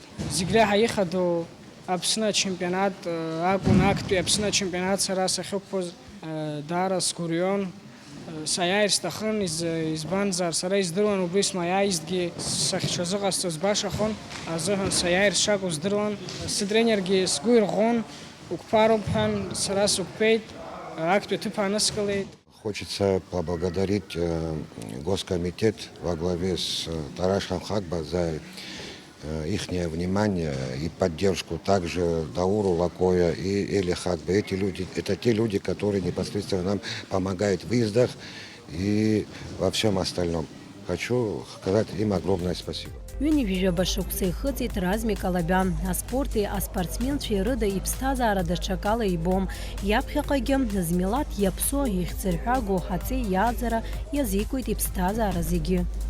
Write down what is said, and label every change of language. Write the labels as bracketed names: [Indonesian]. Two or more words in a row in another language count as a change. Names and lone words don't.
[Abkhazian] Зегь реиҳа ихадоу Аԥсны ачемпионат акәын, актәи Аԥсны ачемпионат сара сахьықәԥоз даара сгәырҩон. Саиааир сҭахын, избанзар сара издыруан убри смаиааизҭгьы сахьҽазыҟасҵоз башахон, азыҳәан саиааир сшакәу здыруан. Сытренергьы сгәы ирӷәӷәон, уқәԥароуп ҳәан, сара сықәԥеит, актәи аҭыԥ ааныскылеит. [Russian] Хочется поблагодарить Госкомитет во главе с Тарашем Хагба за их внимание и поддержку, также Дауру Лакоя и Эли Хагба. Эти люди, это те люди, которые непосредственно нам помогают в выездах и во всем остальном. Хочу сказать им огромное спасибо. [Abkhazian] Ҩынҩажәаба шықәса ихыҵит Размик Алабиан. Аспорти аспортсменцәеи рыда иԥсҭазаара даҽакала ибом. Иаԥхьаҟагьы змилаҭ иаԥсо, ихьӡырҳәагоу ҳаҵеи иааӡара иазикуеит иԥсҭазаара зегьы.